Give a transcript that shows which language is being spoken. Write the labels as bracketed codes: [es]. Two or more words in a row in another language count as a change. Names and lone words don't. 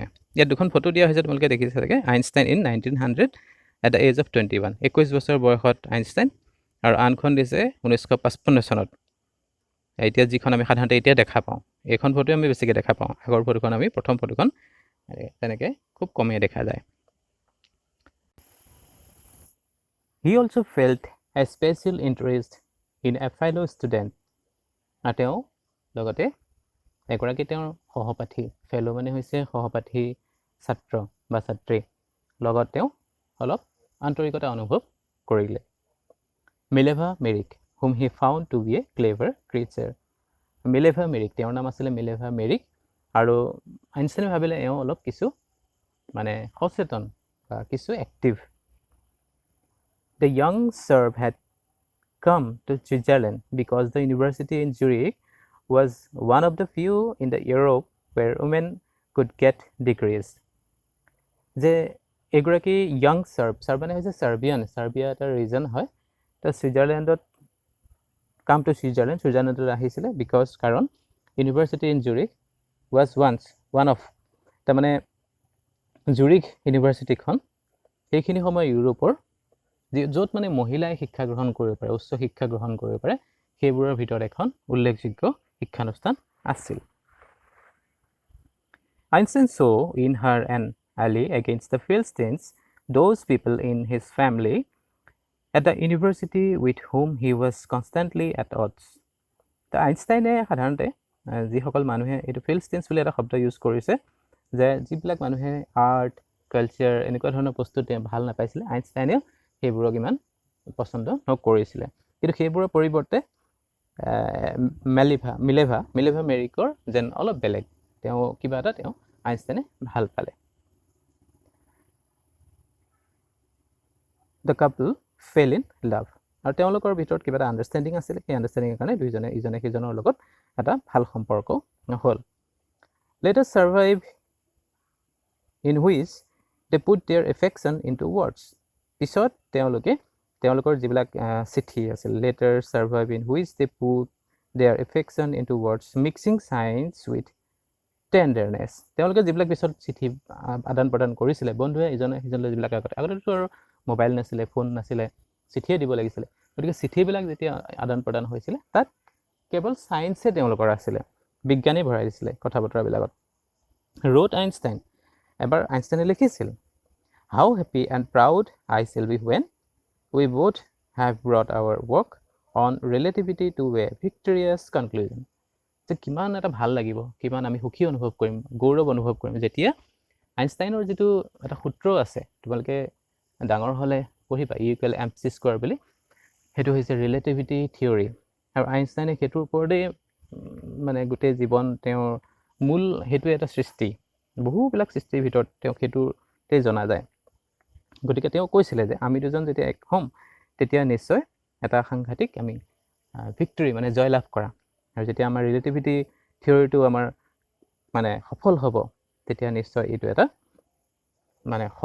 [as] ইয়াত দুখন ফটো দিয়া হৈছে, তোমালোকে দেখিছে চাগে। আইনষ্টাইন [en] in 1900 at the age of 21, [as] 21 বছৰ বয়সত আইনষ্টাইন, আৰু আনখন দিছে 1955 চনত এতিয়া যিখন আমি সাধাৰণতে এতিয়া দেখা পাওঁ এইখন ফটোৱে আমি বেছিকৈ দেখা পাওঁ আগৰ ফটোখন আমি প্ৰথম ফটোখন তেনেকৈ খুব কমেই দেখা যায় [en] He also felt a special interest in a fellow student [as] আৰু তেওঁ লগতে এগৰাকী তেওঁৰ সহপাঠী ফেলো মানে হৈছে সহপাঠী ছাত্ৰ বা ছাত্ৰী লগত তেওঁ অলপ আন্তৰিকতা অনুভৱ কৰিলে মিলেভা মেৰিক [en] whom he found to be a clever creature [as] মিলেভা মেৰিক তেওঁৰ নাম আছিলে মিলেভা মেৰিক আৰু আইনষ্টাইনে ভাবিলে এওঁ অলপ কিছু মানে সচেতন বা কিছু এক্টিভ [en] The young Serb had come to Switzerland because the university in Zurich was one of the few in the Europe where women could get degrees. [as] যে এগৰাকী [en] young Serb [as] মানে হৈছে সাৰ্বিয়ান সাৰ্বিয়া এটা ৰিজন হয় তো ছুইজাৰলেণ্ডত [en] come to [as] ছুইজাৰলেণ্ডত আহিছিলে বিকজ কাৰণ [en] university in Zurich was one of [as] তাৰমানে জুৰিক ইউনিভাৰ্চিটিখন সেইখিনি সময় ইউৰোপৰ য'ত মানে মহিলাই শিক্ষা গ্ৰহণ কৰিব পাৰে উচ্চ শিক্ষা গ্ৰহণ কৰিব পাৰে সেইবোৰৰ ভিতৰত এখন উল্লেখযোগ্য শিক্ষানুষ্ঠান আছিল [en] Einstein saw in her an ally against the Philistines those people in his family at the university with whom he was constantly at odds. [as] তো আইনষ্টাইনে সাধাৰণতে যিসকল মানুহে এইটো ফিলিষ্টিনছ বুলি এটা শব্দ ইউজ কৰিছে যে যিবিলাক মানুহে আৰ্ট কালচাৰ এনেকুৱা ধৰণৰ বস্তু ভাল নাপাইছিলে আইনষ্টাইনেও সেইবোৰক ইমান পচন্দ নকৰিছিলে কিন্তু সেইবোৰৰ পৰিৱৰ্তে মিলেভা মেৰিকৰ যেন অলপ বেলেগ তেওঁ কিবা এটা তেওঁ আইনষ্টাইনে ভাল পালে [en] The couple fell in love [as] আৰু তেওঁলোকৰ ভিতৰত কিবা এটা আণ্ডাৰষ্টেণ্ডিং আছিলে সেই আণ্ডাৰষ্টেণ্ডিঙৰ কাৰণে দুইজনে ইজনে সিজনৰ লগত এটা ভাল সম্পৰ্ক হ'ল [en] Let us survive in which [as] they put their affection into words পিছত তেওঁলোকৰ যিবিলাক চিঠি আছিল [en] letter survive in which they put their affection in to words mixing science with tenderness [as] তেওঁলোকে যিবিলাক পিছত চিঠি আদান প্ৰদান কৰিছিলে বন্ধুৱে ইজনে সিজনলৈ যিবিলাক আগতেতো আৰু মোবাইল নাছিলে ফোন নাছিলে চিঠিয়ে দিব লাগিছিলে গতিকে চিঠিবিলাক যেতিয়া আদান প্ৰদান হৈছিলে তাত কেৱল চায়েন্সে তেওঁলোকৰ আছিলে বিজ্ঞানেই ভৰাই দিছিলে কথা বতৰাবিলাকত ৰোট আইনষ্টাইন এবাৰ আইনষ্টাইনে লিখিছিল [en] How happy and proud I shall be when we both have brought our work on relativity to a victorious conclusion. [as] যে কিমান এটা ভাল লাগিব কিমান আমি সুখী অনুভৱ কৰিম গৌৰৱ অনুভৱ কৰিম যেতিয়া আইনষ্টাইনৰ যিটো এটা সূত্ৰ আছে তোমালোকে ডাঙৰ হ'লে পঢ়িবা E=mc² বুলি সেইটো হৈছে [en] relativity theory [as] আৰু আইনষ্টাইনে সেইটোৰ ওপৰতে মানে গোটেই জীৱন তেওঁৰ মূল সেইটো এটা সৃষ্টি বহুবিলাক সৃষ্টিৰ ভিতৰত তেওঁ সেইটোতে জনা যায় গতিকে তেওঁ কৈছিলে যে আমি দুজন যেতিয়া এক হ'ম তেতিয়া নিশ্চয় এটা সাংঘাতিক আমি ভিক্টৰী মানে জয় লাভ কৰা আৰু যেতিয়া আমাৰ [en] relativity theory [as] আমাৰ মানে সফল হ'ব তেতিয়া নিশ্চয় এইটো এটা মানে